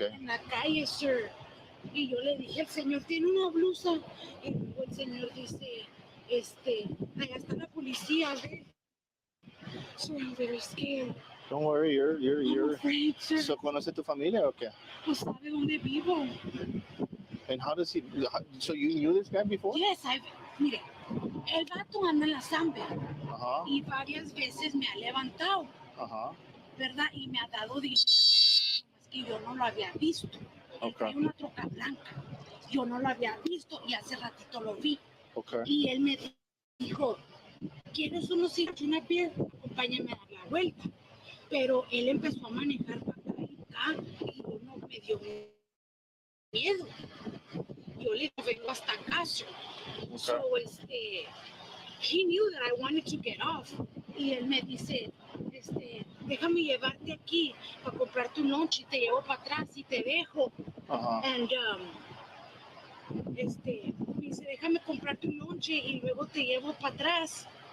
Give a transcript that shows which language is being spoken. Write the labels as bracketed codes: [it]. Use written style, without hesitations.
[es] En la calle, sir. Y yo le dije, el señor tiene una blusa. Y luego el señor dice, allá está la policía, ¿ve? [en] So I'm very scared. Don't worry, I'm afraid, sir. [es] So, ¿conoce tu familia o qué? No sabe dónde vivo. [en] And how does he, so you knew this guy before? [es] Yes, mire, el vato anda en la Zambe Ajá, y varias veces me ha levantado, ajá. ¿verdad? Y me ha dado dinero. Es que yo no lo había visto. Él trae una troca blanca. Yo no lo había visto y hace ratito lo vi. [en] Okay. [es] Y él me dijo, ¿quieres unos cigarros, una beer? Acompáñame a dar la vuelta. Pero él empezó a manejar para acá y acá y yo no me dio miedo. Yo le vengo hasta casa. [en] So, he knew that I wanted to get off. [es] Y él me dice, déjame llevarte aquí para comprarte un lunch y te llevo para atrás y te dejo. And, me dice, déjame comprarte un lonche y luego te llevo para atrás.